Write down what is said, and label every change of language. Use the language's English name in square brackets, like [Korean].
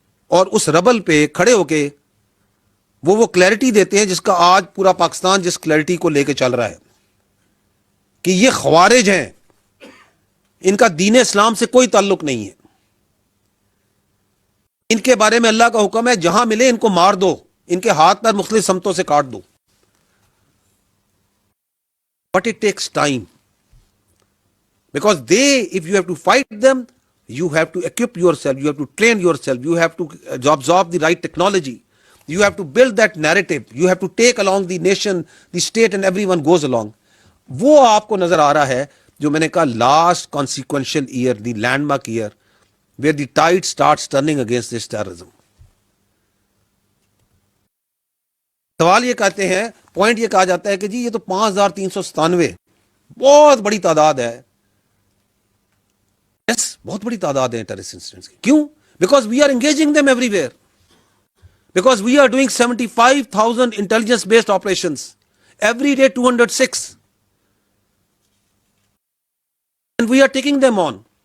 [Urdu] اور اس ربل پہ کھڑے ہو کے وہ کلیئرٹی دیتے ہیں جس کا آج پورا پاکستان جس کلیئرٹی کو لے کے چل رہا ہے کہ یہ خوارج ہیں, ان کا دین اسلام سے کوئی تعلق نہیں ہے, ان کے بارے میں اللہ کا حکم ہے جہاں ملے ان کو مار دو, ان کے ہاتھ پیر مختلف سمتوں سے کاٹ دو. [English] But it takes time. Because if you have to fight them, you have to equip yourself, you have to train yourself, you have to absorb the right technology, you have to build that narrative, you have to take along the nation, the state, and everyone goes along. [Urdu] وہ آپ کو نظر آ رہا ہے جو میں نے کہا last [English] consequential year, the landmark year, where the tide starts turning against this terrorism. [Urdu] سوال یہ کہتے ہیں, پوائنٹ یہ کہا جاتا ہے کہ جی یہ تو 5397 بہت بڑی تعداد ہے. یس, بہت بڑی تعداد ہے ٹیررسٹ انسیڈنٹس کی. [English] کیوں؟ Because we are engaging them everywhere, because we are doing 75,000 intelligence based operations every day, 206, and we are taking them on.